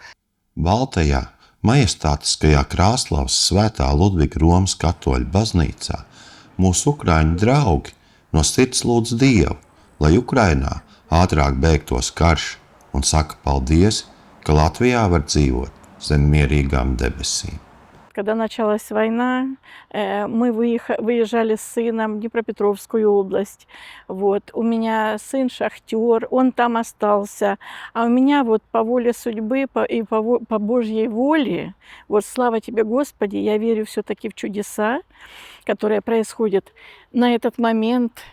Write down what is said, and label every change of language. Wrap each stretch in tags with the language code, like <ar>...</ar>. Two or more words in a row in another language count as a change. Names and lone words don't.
<lv>Baltajā, majestātiskajā Krāslavas Svētā Ludviga Romas katoļu baznīcā mūsu ukraiņu draugi no sirds lūdz Dievu, lai Ukrainā ātrāk beigtos karš, un saka paldies, ka Latvijā var dzīvot zem mierīgām debesīm.</lv> <ru>Когда началась война, мы выезжали с сыном в Днепропетровскую область. Вот. У меня сын шахтер, он там остался. А у меня вот по воле судьбы и по Божьей воле, вот слава тебе, Господи, я верю все-таки в чудеса, которые происходят на этот момент.</ru>